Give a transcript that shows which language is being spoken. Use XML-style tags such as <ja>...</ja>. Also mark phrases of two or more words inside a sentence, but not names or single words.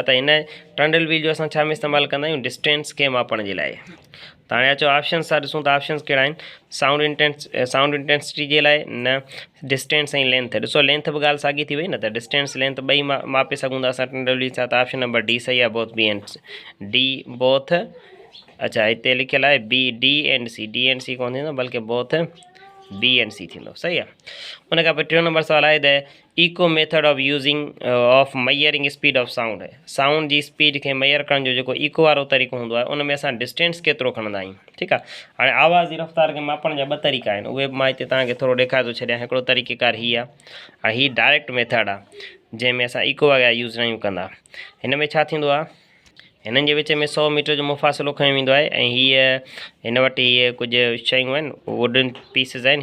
<sd>त हिन</sd> <en>trundle wheel</en> <sd>जो असां छा में इस्तेमालु कंदा आहियूं, डिस्टेंस खे मापण जे लाइ। त हाणे अचो ऑप्शन्स था ॾिसूं, त ऑप्शन्स कहिड़ा आहिनि।</sd> <en>sound intensity</en> <sd>जे लाइ न, डिस्टेंस ऐं लेंथ। ॾिसो लेंथ बि ॻाल्हि साॻी थी वई न, त</sd> <en>distance length</en> <sd>ॿई मापे सघूं था असां</sd> <en>trundle wheel</en> <sd>सां। त</sd> <en>option number D</en> <sd>सही आहे,</sd> <en>both B and D both.</en> <sd>अच्छा, हिते लिखियलु आहे</sd> <en>B D and C. D and C</en> <sd>कोन थींदो, बल्कि</sd> <en>both B and C</en> <sd>थींदो, सही आहे। उन खां पोइ टियों नंबर सवाल आहे,</sd> <en>the echo method of using of measuring speed of sound.</en> <sd>साउंड जी स्पीड खे मेयर करण जो जेको इको वारो तरीक़ो हूंदो आहे, उन में असां डिस्टेंस केतिरो खणंदा आहियूं, ठीकु आहे। हाणे आवाज़ जी रफ़्तार खे मापण जा 2 तरीक़ा आहिनि, उहे मां हिते तव्हांखे थोरो ॾेखारे थो छॾियां। हिकिड़ो तरीक़ेकार हीअ आहे, ऐं हीअ</sd> <en>direct method</en> <sd>आहे, जंहिंमें असां इको वग़ैरह यूज़ न आहियूं कंदा। हिन में छा थींदो आहे, हिननि जे विच में 100 मीटर जो मुफ़ासिलो खयो वेंदो आहे, ऐं हीअ हिन वटि हीअ कुझु शयूं आहिनि,</sd> <en>wooden pieces</en> <sd>आहिनि।</sd>